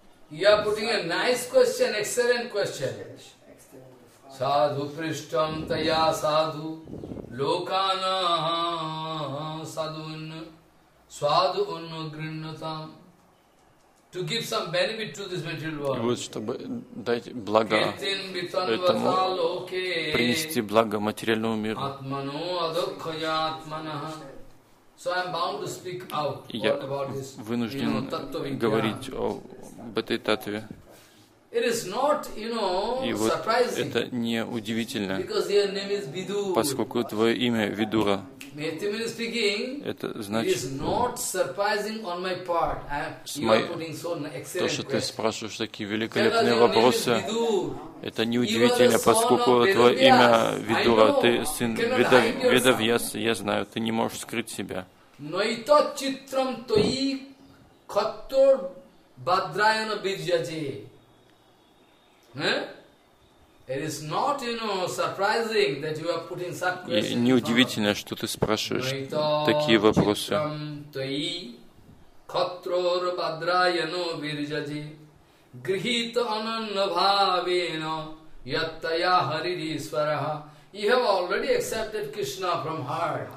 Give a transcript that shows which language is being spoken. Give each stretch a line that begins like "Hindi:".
English: You are putting a nice question, excellent question.
Sanskrit: Саду приштам тая саду, локана саду, сваду анугринатам.
English: to give some benefit to this material world.
Russian: И вот чтобы дать благо этому, принести благо материальному миру.
Sanskrit: Атману адокхаятманаха.
English: So I'm bound to speak out about this.
Russian: Я вынужден говорить об этой татве.
English: It is not, you know, surprising.
Russian: И вот это не удивительно, поскольку твое имя Видура.
English: Maitimini speaking.
Russian: Это значит.
English: It is not surprising on my part.
Russian: То, что ты спрашиваешь такие великолепные вопросы, это не удивительно, поскольку твое имя Видура, ты сын Ведавьяс, я знаю, ты не можешь скрыть себя.
Sanskrit: Noito chitram toi khattor badrayana bijaje.
English: It is not, you know, surprising that you are putting such questions.
Russian: Не удивительно, что ты спрашиваешь такие вопросы.
Sanskrit: Toi khattor badrayana bijaje. Grihit ananna bhavena yattaya hariri swaraha.
English: You have already accepted Krishna from heart.